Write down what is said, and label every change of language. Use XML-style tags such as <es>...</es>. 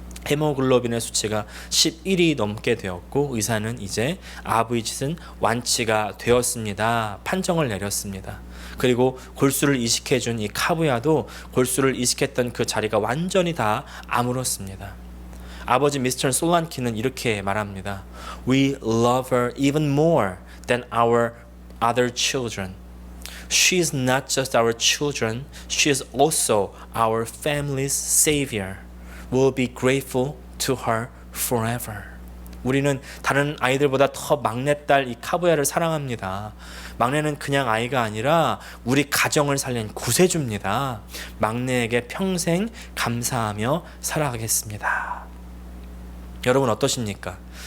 <ko>헤모글로빈의 수치가 11이 넘게 되었고 의사는 이제 아부이짓은 완치가 되었습니다. 판정을 내렸습니다. 그리고 골수를 이식해준 이 카부야도 골수를 이식했던 그 자리가 완전히 다 아물었습니다. 아버지 미스터 솔란키는 이렇게 말합니다.</ko> <en>We love her even more than our other children. She is not just our children, she is also our family's savior. We'll be grateful to her forever.</en> <ko>우리는 다른 아이들보다 더 막내딸 이 카부야를 사랑합니다. 막내는 그냥 아이가 아니라 우리 가정을 살린 구세주입니다. 막내에게 평생 감사하며 살아가겠습니다. 여러분 어떠십니까?</ko>